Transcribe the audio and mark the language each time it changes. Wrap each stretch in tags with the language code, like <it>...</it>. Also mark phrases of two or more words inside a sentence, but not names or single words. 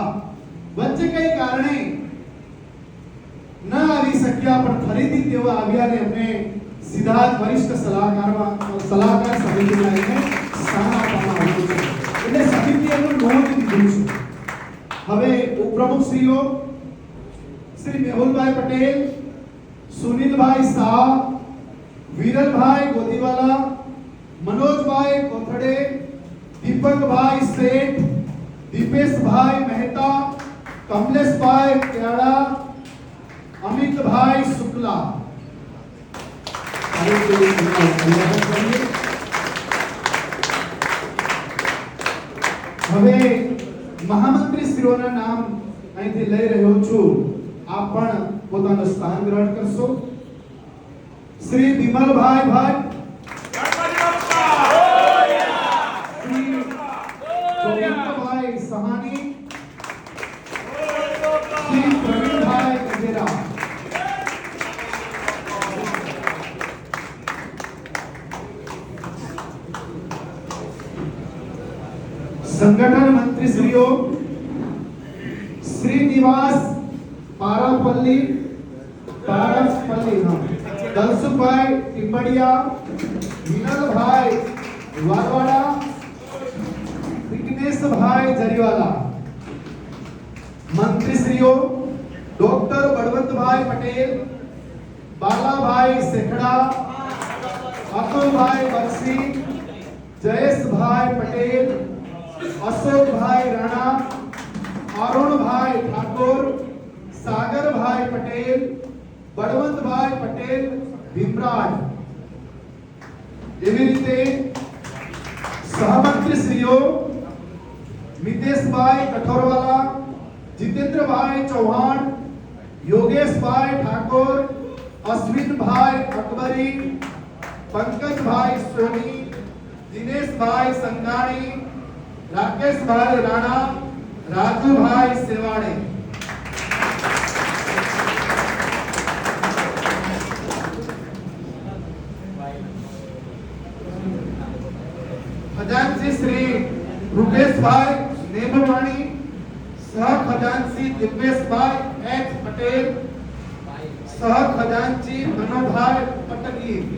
<gu>વચ્ચે કઈ કારણે ન આવી શક્યા પણ ફરીથી તેઓ આવ્યા અને એમને સીધા જ વરિષ્ઠ સલાહકાર સમિતિમાં એને સ્થાન આપવામાં આવ્યું છે. એટલે સમિતિએ નોંધ લીધું છે. હવે ઉપપ્રમુખ શ્રીઓ શ્રી મેહુલભાઈ પટેલ, સુનિલભાઈ શાહ, વિરલભાઈ ગોદીવાલા, मनोजभाई कोथड़े, दीपकभाई सेठ, दीपेशभाई मेहता, कमलेशभाई केड़ा, अमितभाई शुक्ला. હવે મહામંત્રી શ્રીઓના નામ અહીંથી લઈ રહ્યો છું. આપ પણ પોતાનું સ્થાન ગ્રહણ કરશો. શ્રી વિમલભાઈ ભટ્ટ, શ્રી જોગેન્દ્રભાઈ સહાની, શ્રી પ્રવીણભાઈ ગજેરા. સંગઠન મંત્રી શ્રીઓ श्रीनिवास पारापल्ली दलसुभाई टिम्बड़िया, विनलभाई वारवाड़ा, विघ्नेशभाई जरीवाला. મંત્રી શ્રીઓ डॉक्टर बलवंतभाई पटेल, बालाभाई सेखड़ा, ભાનુભાઈ બક્ષી, જયેશભાઈ પટેલ, અશોકભાઈ રાણા, અરુણભાઈ ઠાકોર, સાગરભાઈ પટેલ, બળવંતભાઈ પટેલ, ભીમરાજ. એવી રીતે સહમંત્રીશ્રીઓ મિતેશભાઈ કઠોરવાલા, જીતેન્દ્રભાઈ ચૌહાણ, યોગેશભાઈ ઠાકોર, અશ્વિનભાઈ અકબરી, પંકજભાઈ સોની, દિનેશભાઈ સંઘાણી, રાકેશભાઈ રાણા, રાજુભાઈ સેવાડે. खजांची श्री रुपेशभाई नेबवाणी, સહ ખજાંચી दिव्येशभाई एच पटेल, સહ ખજાંચી मनोभाई पटगी.</gu>